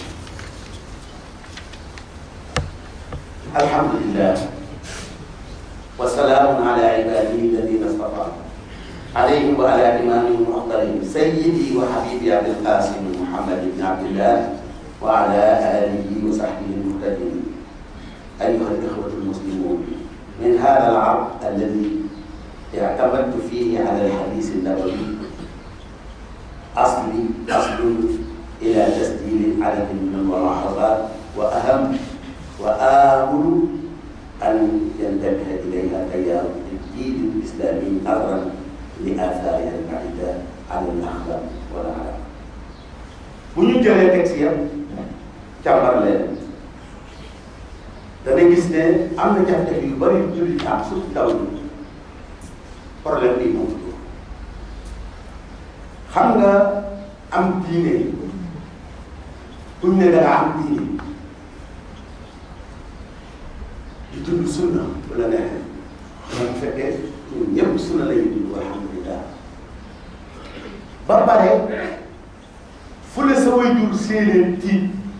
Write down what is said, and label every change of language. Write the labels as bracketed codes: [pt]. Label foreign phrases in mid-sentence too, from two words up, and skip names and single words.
[ar] الحمد لله وسلام على عباده الذين اصطفى عليهم وعلى إمامهم وأفضلهم سيدي وحبيبي أبي القاسم محمد بن عبد الله وعلى آله وصحبه المهتدين أيها الإخوة المسلمون من هذا العرض الذي اعتمدت فيه على الحديث النبوي أصل إلى تسجيل عدد من الملاحظات وأهم وآمل أن ينتبه إليها تيار الدين الإسلامي نظرا لآثارها البعيدة عن الأخلاق والأعراف. [wo] bu ñu jëlee texte yam càmbar leen dana gis ne am na jafe-jafe yu bëri yu jullit am surtout ndaw ñi problème bi moom xam nga am diine buñ ne danga am diine di dund sunna bu la neexee bu fekkee ñun ñëpp sunna la ñuy dund alhamdulilah ba pare fu la sa waajur séeneen tiit